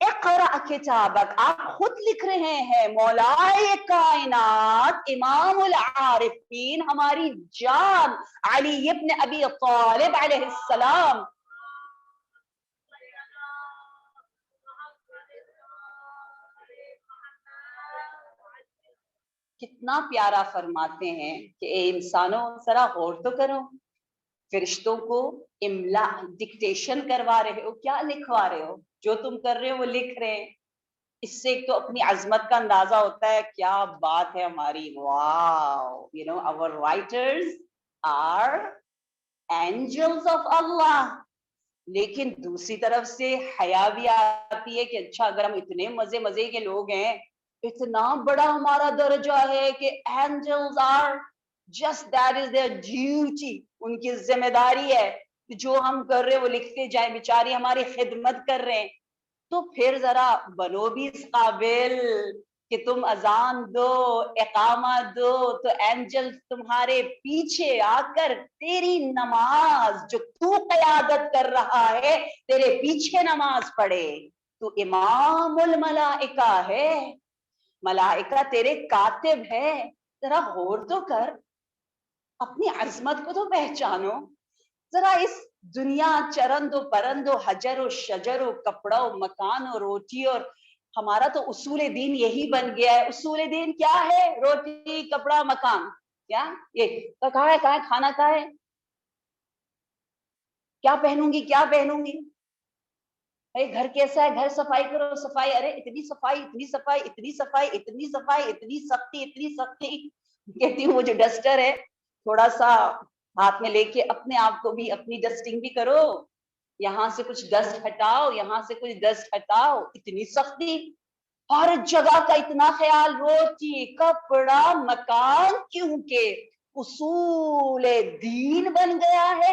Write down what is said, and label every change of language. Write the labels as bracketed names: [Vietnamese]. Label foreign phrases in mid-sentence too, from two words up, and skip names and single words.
[Arabic] اقرأ کتابک، [Urdu] آپ خود لکھ رہے ہیں مولائے کائنات امام العارفین ہماری جان علی ابن ابی طالب [Arabic] علیہ السلام، [Urdu] کتنا پیارا فرماتے ہیں کہ اے انسانوں ذرا غور تو کرو، فرشتوں کو املا ڈکٹیشن کروا رہے ہو، کیا لکھوا رہے ہو؟ جو تم کر رہے ہو وہ لکھ رہے ہیں۔ اس سے ایک تو اپنی عظمت کا اندازہ ہوتا ہے، کیا بات ہے ہماری، واو، [English] you know our writers are angels of Allah۔ [Urdu] لیکن دوسری طرف سے حیا بھی آتی ہے کہ اچھا اگر ہم اتنے مزے مزے کے لوگ ہیں، اتنا بڑا ہمارا درجہ ہے کہ [English] angels are just that is their duty، [Urdu] ان کی ذمہ داری ہے کہ جو ہم کر رہے ہیں وہ لکھتے جائیں، بیچاری ہماری خدمت کر رہے ہیں۔ تو پھر ذرا بنو بھی اس قابل کہ تم اذان دو، اقامہ دو، تو اینجل تمہارے پیچھے آ کر تیری نماز جو تو قیادت کر رہا ہے تیرے پیچھے نماز پڑھے۔ تو امام الملائکہ ہے، ملائکہ تیرے کاتب ہے، ذرا غور تو کر، اپنی عظمت کو تو پہچانو، ذرا اس دنیا چرند و پرند و حجر و شجر و کپڑا و مکان و روٹی، اور ہمارا تو اصول دین یہی بن گیا ہے۔ اصول دین کیا ہے؟ روٹی کپڑا مکان، کیا یہ کہاں ہے کھانا کہاں ہے، کیا پہنوں گی کیا پہنوں گی، گھر کیسا ہے، گھر صفائی کرو صفائی، ارے اتنی صفائی اتنی صفائی اتنی صفائی اتنی صفائی اتنی سختی اتنی سختی، کہتی ہوں وہ جو ڈسٹر ہے تھوڑا سا ہاتھ میں لے کے اپنے آپ کو بھی اپنی ڈسٹنگ بھی کرو، یہاں سے کچھ ڈسٹ ہٹاؤ یہاں سے کچھ ڈسٹ ہٹاؤ، اتنی سختی، ہر جگہ کا اتنا خیال، روٹی کپڑا مکان، کیونکہ اصول دین بن گیا ہے۔